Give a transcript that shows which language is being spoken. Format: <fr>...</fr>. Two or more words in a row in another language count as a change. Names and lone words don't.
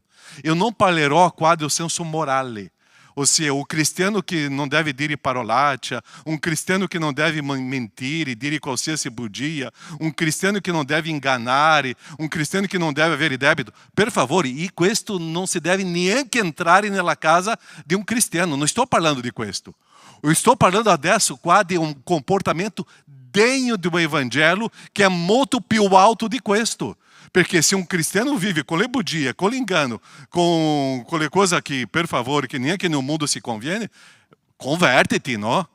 <it>Eu non parlerò qua del senso morale, ossia o cristiano che non deve dire parolaccia, un cristiano che non deve mentire, dire qualsiasi bugia, un cristiano che non deve ingannare, un cristiano che non deve avere debito. Per favore, e questo non si deve neanche entrare nella casa di un cristiano. Non sto parlando di questo.</it> <pt>Eu estou</pt> <it>parlando adesso qua di un comportamento degno</it> <pt>do Evangelho</pt> <it>che è molto più alto di questo. Perché se un cristiano vive con le bugie, con l'ingano, con le cose che, per favore, che neanche nel mondo si conviene, convertiti, no?</it>